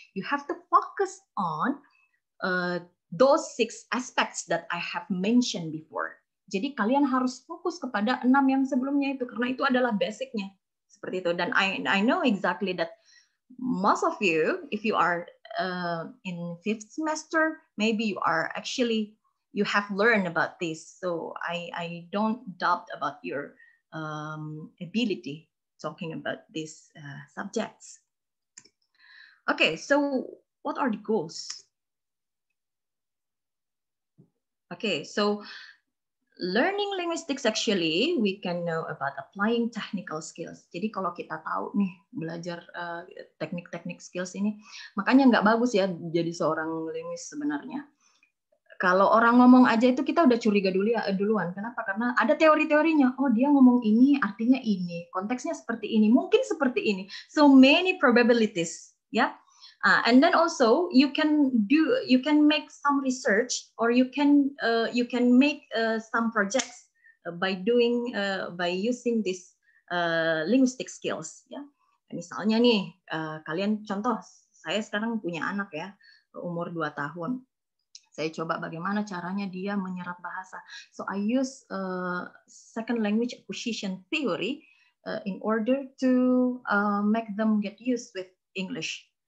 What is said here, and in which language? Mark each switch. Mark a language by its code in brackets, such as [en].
[en] You have to focus on those 6 aspects that I have mentioned before. [id] Jadi kalian harus fokus kepada 6 yang sebelumnya itu, karena itu adalah basicnya. Seperti itu. [en] Dan I know exactly that most of you, if you are in 5th semester, maybe you have learned about this. So I don't doubt about your ability talking about these subjects. Okay, so what are the goals? Okay, so learning linguistics actually, we can know about applying technical skills. [id] Jadi kalau kita tahu nih belajar teknik-teknik skills ini, makanya nggak bagus ya jadi seorang linguis sebenarnya. Kalau orang ngomong aja itu kita udah curiga duluan. Kenapa? Karena ada teori-teorinya. Oh dia ngomong ini artinya ini, konteksnya seperti ini, mungkin seperti ini. [en] So many probabilities, ya. And then also you can make some research, or you can make some projects by using this linguistic skills, ya. [id] Misalnya nih kalian contoh, saya sekarang punya anak ya, umur 2 tahun. Saya coba bagaimana caranya dia menyerap bahasa. [en] So I use second language acquisition theory in order to make them get used with English.